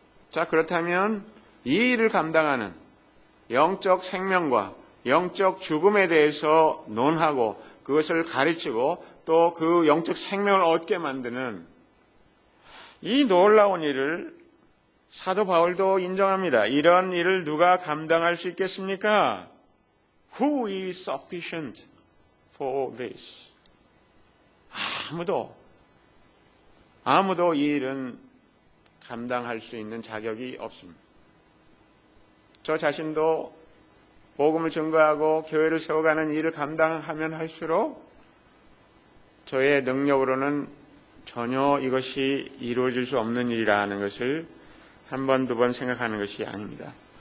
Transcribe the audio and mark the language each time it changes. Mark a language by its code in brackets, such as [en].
[ko] 자, 그렇다면 이 일을 감당하는 영적 생명과 영적 죽음에 대해서 논하고 그것을 가르치고 또 그 영적 생명을 얻게 만드는 이 놀라운 일을 사도 바울도 인정합니다. 이런 일을 누가 감당할 수 있겠습니까? [en] Who is sufficient for this? [ko] 아무도 이 일은 감당할 수 있는 자격이 없습니다. 저 자신도 복음을 증거하고 교회를 세워가는 일을 감당하면 할수록 저의 능력으로는 전혀 이것이 이루어질 수 없는 일이라는 것을 한 번, 두 번 생각하는 것이 아닙니다.